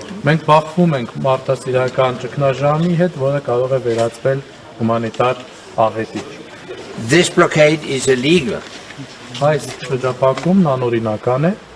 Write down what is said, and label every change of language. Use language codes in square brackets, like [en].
[hy] Մենք բախվում ենք մարդասիրական ճգնաժամի հետ, որը կարող է վերածվել հումանիտար աղետի։ [en] This blockade is illegal. [hy] Այս շրջափակումն անօրինական է։